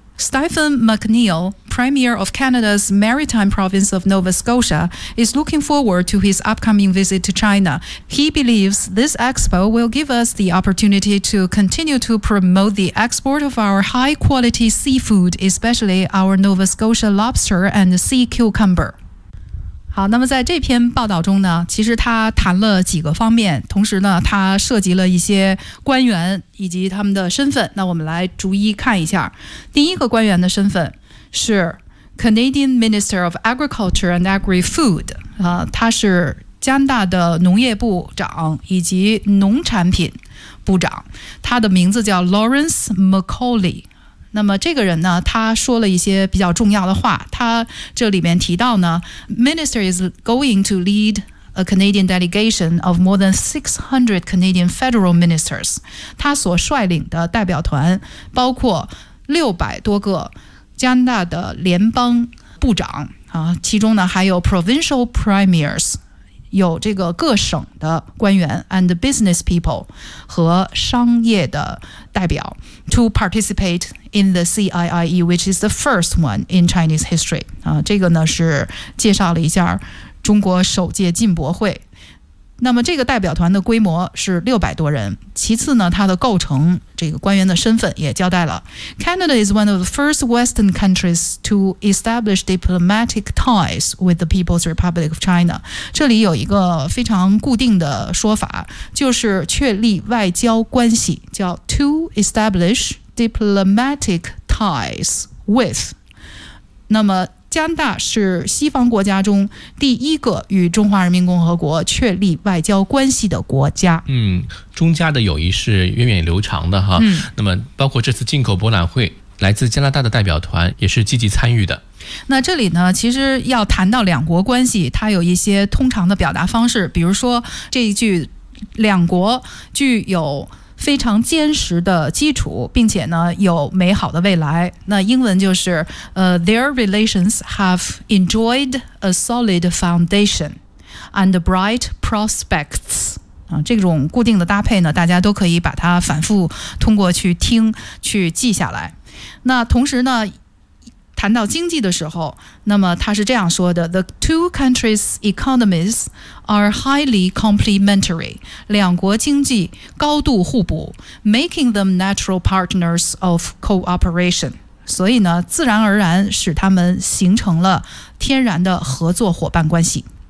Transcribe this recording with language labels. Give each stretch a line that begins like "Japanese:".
English: Stephen McNeil, Premier of Canada's Maritime Province of Nova Scotia, is looking forward to his upcoming visit to China. He believes this expo will give us the opportunity to continue to promote the export of our high-quality seafood, especially our Nova Scotia lobster and sea cucumber.
Chinese: 好，那么在这篇报道中呢，其实他谈了几个方面，同时呢，他涉及了一些官员以及他们的身份。那我们来逐一看一下。第一个官员的身份是
English: Canadian Minister of Agriculture and Agri-Food，
Chinese: 他是加拿大的农业部长以及农产品部长，他的名字叫 Lawrence McCauley。那么这个人呢，他说了一些比较重要的话。他这里面提到呢
English: ，Minister is going to lead a Canadian delegation of more than 600 Canadian federal ministers。
Chinese: 他所率领的代表团包括600多个加拿大的联邦部长啊，其中呢还有
English: provincial premiers，
Chinese: 有这个各省的官员
English: and business people
Chinese: 和商业的代表
English: to participate。 In the CIIE, which is the first one in Chinese history.
Chinese: 这个呢是介绍了一下中国首届进博会。那么这个代表团的规模是600多人。其次呢，它的构成，这个官员的身份也交代了。
English: Canada is one of the first Western countries to establish diplomatic ties with the People's Republic of China.
Chinese: 这里有一个非常固定的说法，就是确立外交关系，叫
English: to establish. Diplomatic ties with
Chinese: 那么加拿大是西方国家中第一个与中华人民共和国确立外交关系的国家。嗯，中加的友谊是源远流长的哈。嗯，那么包括这次进口博览会，来自加拿大的代表团也是积极参与的。那这里呢，其实要谈到两国关系，它有一些通常的表达方式，比如说这一句，两国具有非常坚实的基础，并且呢有美好的未来。那英文就是
English: Their relations have enjoyed a solid foundation and bright prospects。
Chinese: 这种固定的搭配呢，大家都可以把它反复通过去听去记下来。那同时呢，谈到经济的时候，那么他是这样说的
English: The two countries' economies are highly complementary
Chinese: 两国经济高度互补
English: making them natural partners of cooperation
Chinese: 所以呢自然而然使他们形成了天然的合作伙伴关系